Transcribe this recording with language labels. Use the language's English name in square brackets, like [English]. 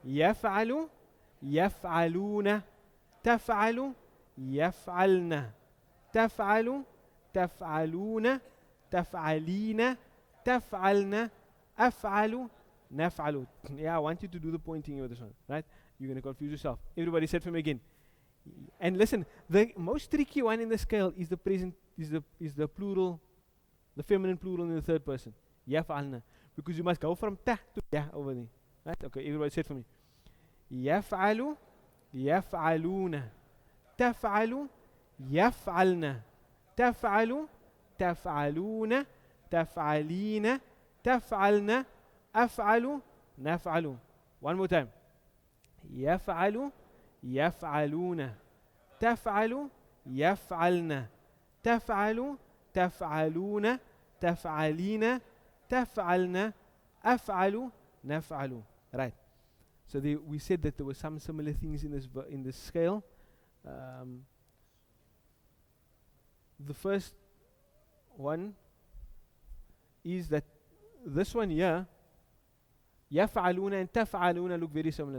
[Arabic] يفعل, يفعلون, تفعل, يفعلن, تفعل, تفعلون, تفعلين, تفعلن, أفعل, نفعل. [English] Yeah, I want you to do the pointing with this one, right? You're going to confuse yourself. Everybody said for me again. And listen, the most tricky one in the scale is the present, is the plural, the feminine plural in the third person. [Arabic] يفعلن. [English] Because you must go from ta to ya over there. Right? Okay, everybody say it for me. [Arabic] يفعل, يفعلون, تفعل, يفعلن, تفعل, تفعلون, تفعلين, تفعلن, أفعل, نفعل. [English] One more time. [Arabic] يفعل, يفعلون, تفعل, يفعلن, تفعل, تفعلون, تفعلين, تفعلن, أفعل, نفعل. [English] Right. So we said that there were some similar things in this scale. The first one is that this one here, يفعلون and تفعلون look very similar.